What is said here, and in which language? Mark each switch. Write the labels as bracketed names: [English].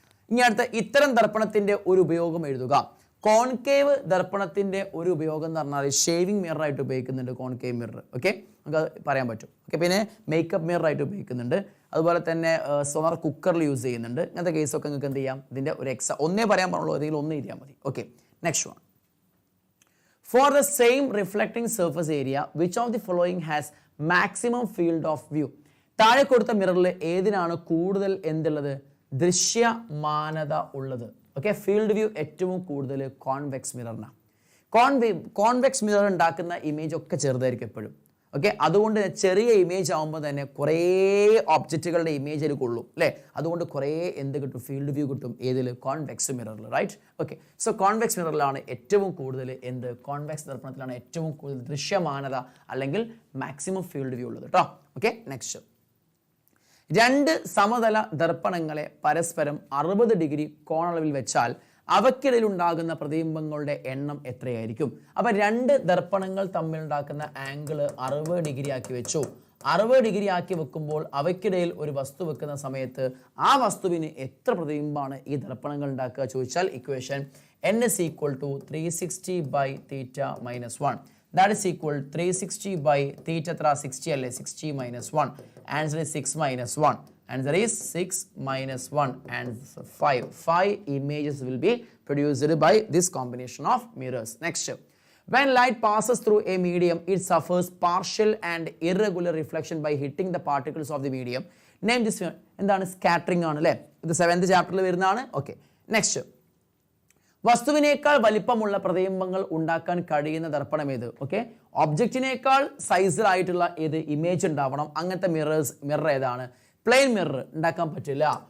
[Malayalam] ഇനി അടുത്ത, ഇത്തരം ദർപ്പണത്തിന്റെ ഒരു ഉപയോഗം എഴുതുക. കോൺകേവ് ദർപ്പണത്തിന്റെ ഒരു ഉപയോഗം എന്ന് പറഞ്ഞാൽ ഷേവിംഗ് മിറർ ആയിട്ട് ഉപയോഗിക്കുന്നുണ്ട് കോൺകേവ് മിറർ. ഓക്കെ, നമുക്ക് പറയാൻ പറ്റും. ഓക്കെ, പിന്നെ മേക്കപ്പ് മിറർ ആയിട്ട് ഉപയോഗിക്കുന്നുണ്ട്. അതുപോലെ തന്നെ സോളാർ കുക്കറിൽ യൂസ് ചെയ്യുന്നുണ്ട്. ഇങ്ങനത്തെ കേസൊക്കെ നിങ്ങൾക്ക് എന്ത് ചെയ്യാം, ഇതിന്റെ ഒരു ഒന്നേ പറയാൻ പാടുള്ളൂ, ഏതെങ്കിലും ഒന്ന് എഴുതിയാൽ മതി. [English] Okay, next one. For the same reflecting surface area, which of the following has maximum field of view? [Malayalam] താഴെ കൊടുത്ത മിററിൽ ഏതിനാണ് കൂടുതൽ എന്തുള്ളത്, ദൃശ്യമാനത ഉള്ളത്? ഓക്കെ, ഫീൽഡ് വ്യൂ ഏറ്റവും കൂടുതൽ കോൺവെക്സ് മിററിനാണ്. കോൺവെക്സ് മിറർ ഉണ്ടാക്കുന്ന ഇമേജ് ഒക്കെ ചെറുതായിരിക്കും എപ്പോഴും. ഓക്കെ, അതുകൊണ്ട് ചെറിയ ഇമേജ് ആകുമ്പോൾ തന്നെ കുറേ ഒബ്ജക്റ്റുകളുടെ ഇമേജ് അതിൽ കൊള്ളും അല്ലേ. അതുകൊണ്ട് കുറേ എന്ത് കിട്ടും, ഫീൽഡ് വ്യൂ കിട്ടും. ഏതിൽ, convex മിററിൽ. Right. Okay, so convex മിററിലാണ് ഏറ്റവും കൂടുതൽ എന്ത്, കോൺവെക്സ് ദർപ്പണത്തിലാണ് ഏറ്റവും കൂടുതൽ ദൃശ്യമാനത അല്ലെങ്കിൽ മാക്സിമം ഫീൽഡ് വ്യൂ ഉള്ളത് കേട്ടോ. Okay, next. രണ്ട് സമതല ദർപ്പണങ്ങളെ പരസ്പരം 60 ഡിഗ്രി കോണളവിൽ വെച്ചാൽ അവയ്ക്കിടയിൽ ഉണ്ടാകുന്ന പ്രതിബിംബങ്ങളുടെ എണ്ണം എത്രയായിരിക്കും? അപ്പൊ രണ്ട് ദർപ്പണങ്ങൾ തമ്മിൽ ഉണ്ടാക്കുന്ന ആംഗിൾ 60 ഡിഗ്രി ആക്കി വെച്ചു. 60 ഡിഗ്രി ആക്കി വെക്കുമ്പോൾ അവയ്ക്കിടയിൽ ഒരു വസ്തു വെക്കുന്ന സമയത്ത് ആ വസ്തുവിന് എത്ര പ്രതിബിംബമാണ് ഈ ദർപ്പണങ്ങൾ ഉണ്ടാക്കുക ചോദിച്ചാൽ equation [English] n is equal to 360 by theta minus 1. That is equal 360 by theta 60 അല്ലേ, 60 minus 1. Answer is 6 minus 1. Answer is 6 minus 1 and 5. 5 images will be produced by this combination of mirrors. Next. When light passes through a medium, it suffers partial and irregular reflection by hitting the particles of the medium. Name this one. [Malayalam] എന്താണ്, scattering ആണ് അല്ലേ. ഇത് 7th ചാപ്റ്ററിൽ വരുന്നതാണ്. Okay, next. വസ്തുവിനേക്കാൾ വലിപ്പമുള്ള പ്രതിബിംബങ്ങൾ ഉണ്ടാക്കാൻ കഴിയുന്ന ദർപ്പണം ഏത്? ഓക്കെ, ഒബ്ജക്റ്റിനേക്കാൾ സൈസിലായിട്ടുള്ള ഏത് ഇമേജ് ഉണ്ടാവണം. അങ്ങനത്തെ മിറർ ഏതാണ്? പ്ലെയിൻ മിറർ ഉണ്ടാക്കാൻ പറ്റില്ല.